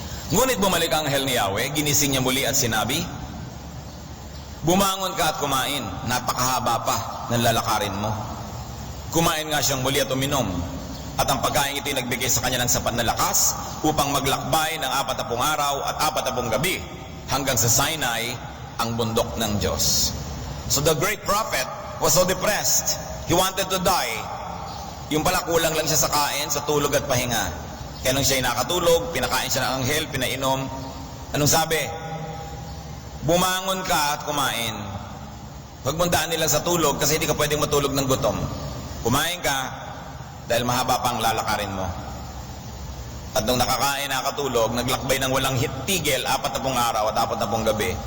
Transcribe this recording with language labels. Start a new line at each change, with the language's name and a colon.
Filipino: Ngunit bumalik ang anghel ni Yahweh, ginising niya muli at sinabi, bumangon ka at kumain, napakahaba pa ng lalakarin mo. Kumain nga siyang muli at uminom, At ang pagkain ito'y nagbigay sa kanya ng sapat na lakas upang maglakbay ng 40 araw at 40 gabi hanggang sa Sinai, ang bundok ng Diyos.
English: So the great prophet was so depressed. He wanted to die.
Filipino: Yung pala kulang lang siya sa kain, sa tulog at pahinga. Kaya nung siya'y nakatulog, pinakain siya ng anghel, pinainom. Anong sabi? Bumangon ka at kumain. Huwag mong daan nila sa tulog kasi hindi ka pwedeng matulog ng gutom. Kumain ka dahil mahaba pang lalakarin mo. At nung nakakain, nakatulog, naglakbay ng walang tigil, 40 araw at 40 gabi.